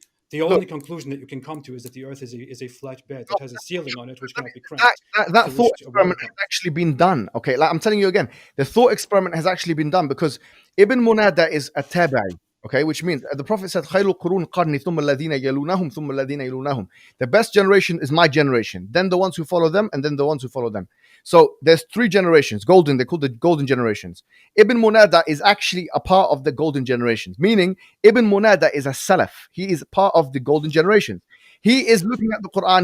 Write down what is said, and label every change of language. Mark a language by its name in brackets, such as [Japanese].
[English] The only conclusion that you can come to is that the earth is a flat bed that has a ceiling on it which cannot be cranked. That thought experiment has actually been done. Okay, like I'm telling you again, the thought experiment has actually been done because Ibn Munada is a tabi'i. Okay, which means the Prophet said, [Arabic] خَيْرُ الْقُرُونِ قَرْنِي ثُمَّ الَّذِينَ يَلُونَهُمْ ثُمَّ الَّذِينَ يَلُونَهُم. [English] The best generation is my generation, then the ones who follow them, and then the ones who follow them. So there's 3 generations, golden, they call the golden generations. Ibn Munada is actually a part of the golden generations, meaning Ibn Munada is a Salaf. He is part of the golden generations. He is looking at the Quran.